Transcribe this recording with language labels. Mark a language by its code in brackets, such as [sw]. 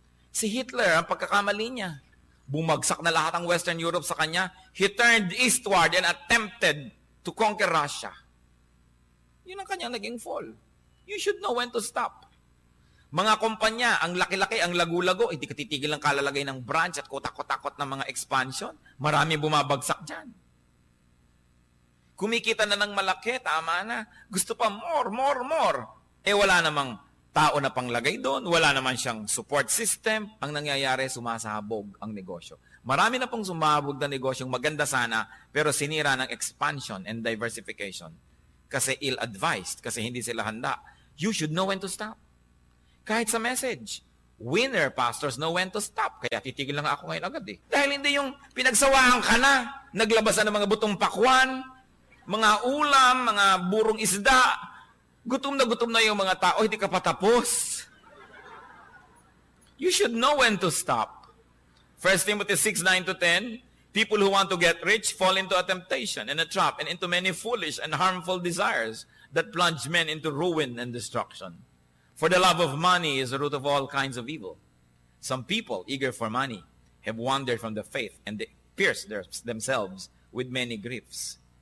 [tl] Si Hitler, ang pagkakamali niya, bumagsak na lahat ng Western Europe sa kanya. [en] He turned eastward and attempted to conquer Russia. [tl] Yun ang kanyang naging fall. [en] You should know when to stop. [tl] Mga kumpanya, ang laki-laki, ang lagu-lago, hindi ka titigil ng kalalagay ng branch at kotak-kotakot ng mga expansion. Marami bumabagsak dyan. Kumikita na ng malaki, tama na. Gusto pa more. Eh wala namang tao na panglagay doon, wala naman siyang support system. Ang nangyayari, sumasabog ang negosyo. Marami na pong sumabog na negosyong maganda sana, pero sinira ng [en] expansion and diversification. [tl] Kasi ill-advised, kasi hindi sila handa. [en] You should know when to stop. [tl] Kahit sa [en] message, winner pastors know when to stop. [tl] Kaya titigil lang ako ngayon agad eh. Dahil hindi yung pinagsawaan ka na, naglabasan ng mga butong pakwan, mga ulam, mga burong isda, gutom na yung mga tao, hindi ka patapos. [en] You should know when to stop. 1 Timothy 6:9-10, people who want to get rich fall into a temptation and a trap and into many foolish and harmful desires that plunge men into ruin and destruction. For the love of money is the root of all kinds of evil. Some people, eager for money, have wandered from the faith and they pierced themselves with many griefs.